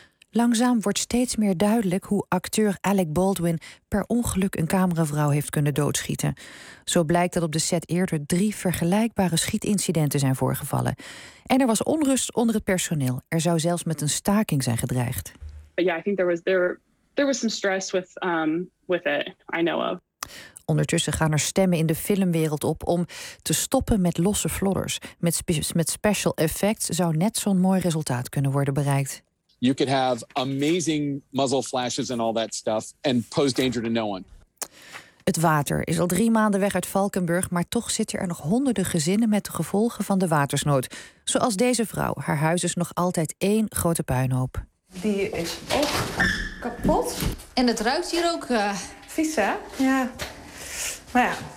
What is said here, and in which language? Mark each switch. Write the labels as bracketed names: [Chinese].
[Dutch] Langzaam wordt steeds meer duidelijk hoe acteur Alec Baldwin per ongeluk een cameravrouw heeft kunnen doodschieten. Zo blijkt dat op de set eerder 3 vergelijkbare schietincidenten zijn voorgevallen. En er was onrust onder het personeel. Er zou zelfs met een staking zijn gedreigd. [English] Ja, I think there was some stress with it, I know of. [Dutch] Ondertussen gaan er stemmen in de filmwereld op om te stoppen met losse flodders. Met special effects zou net zo'n mooi resultaat kunnen worden bereikt. [English] You could have amazing muzzle flashes and all that stuff and pose danger to no one. [Dutch] Het water is al 3 maanden weg uit Valkenburg, maar toch zitten er nog honderden gezinnen met de gevolgen van de watersnood. Zoals deze vrouw. Haar huis is nog altijd 1 grote puinhoop. Die is ook kapot. En het ruikt hier ook vies, hè? Ja. Maar ja.